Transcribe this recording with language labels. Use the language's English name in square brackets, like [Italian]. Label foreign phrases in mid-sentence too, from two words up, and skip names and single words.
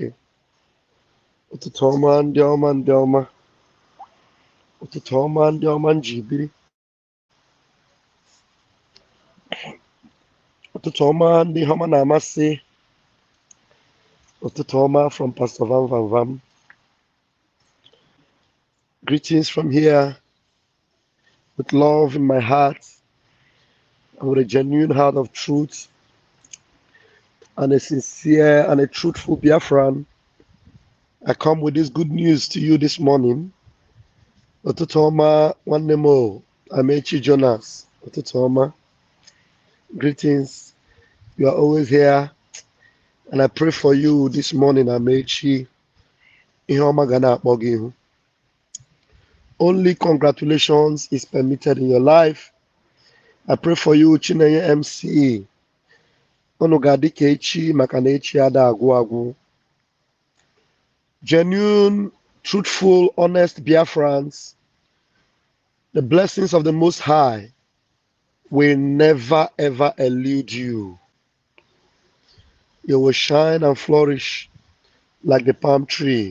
[Igbo] Ututu Oma, ndị ọma, ndị ọma. Ututu Oma, ndị ọma njibiri. Ututu Oma, ndị ọma na-amasị. Ututu Oma from Pst Vam Vam Vam. [English] Greetings from here with love in my heart and with a genuine heart of truth and a sincere and a truthful Biafran. I come with this good news to you this morning. [Igbo] Ututu Oma, nwanne m o, Amechi Jonas. Ututu Oma, greetings. [English] You are always here, and I pray for you this morning, Amechi. [Igbo] Ihe ọma ga na-akpọ gị ihu. [English] Only congratulations is permitted in your life. I pray for you, Chinenye MC. [Igbo] Unu ga-adị ka echi maka na echi ada agwụ agwụ. [English] Genuine, truthful, honest Biafrans, the blessings of the Most High will never ever elude you. You will shine and flourish like the palm tree.